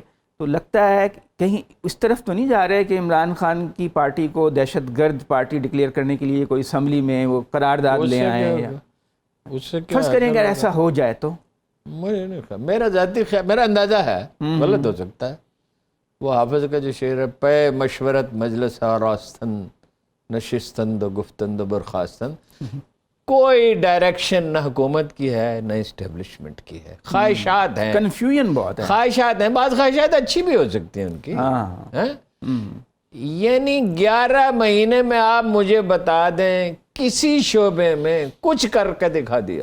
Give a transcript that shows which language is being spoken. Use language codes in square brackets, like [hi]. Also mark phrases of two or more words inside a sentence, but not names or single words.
[ur] تو لگتا ہے کہیں اس طرف تو نہیں جا رہے کہ عمران خان کی پارٹی کو دہشت گرد پارٹی ڈکلیئر کرنے کے لیے کوئی اسمبلی میں وہ قرارداد لے آئیں, یا فرض کریں اگر ایسا ہو جائے تو؟ مجھے نہیں خیال, میرا ذاتی خیال, میرا اندازہ ہے, غلط ہو سکتا ہے. وہ حافظ کا جو شعر ہے, [fa] پے مشورت مجلس آراستن نشستند و گفتند و برخاستند, [ur] کوئی ڈائریکشن نہ حکومت کی ہے نہ اسٹیبلشمنٹ کی ہے. خواہشات ہیں, کنفیوژن بہت ہے. خواہشات ہیں, بعض خواہشات اچھی بھی ہو سکتی ہیں ان کی. یعنی 11 مہینے میں آپ مجھے بتا دیں کسی شعبے میں کچھ کر کے دکھا دیا.